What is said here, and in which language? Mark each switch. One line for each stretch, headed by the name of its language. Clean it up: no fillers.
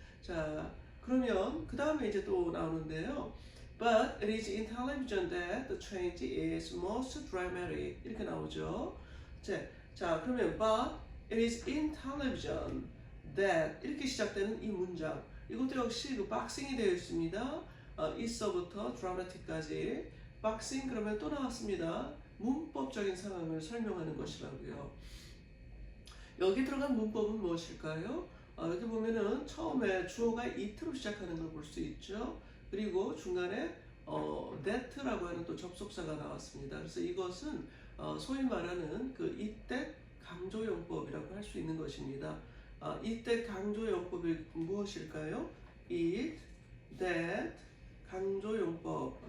Korean: 자, 그러면 그 다음에 이제 또 나오는데요.
English: But it is in television that the change is most dramatic.
Korean: 이렇게 나오죠. 자, 그러면
English: but it is in television that
Korean: 이렇게 시작되는 이 문장. 이것도 역시 그 박싱이 되어 있습니다. is서부터 dramatic까지. 박싱 그러면 또 나왔습니다. 문법적인 상황을 설명하는 것이라고요. 여기 들어간 문법은 무엇일까요? 여기 보면은 처음에 주어가 it로 시작하는 걸 볼 수 있죠. 그리고 중간에 that라고 하는 또 접속사가 나왔습니다. 그래서 이것은 소위 말하는 그 이때 강조용법이라고 할 수 있는 것입니다. 이때 강조용법이 무엇일까요? it, that, 강조용법.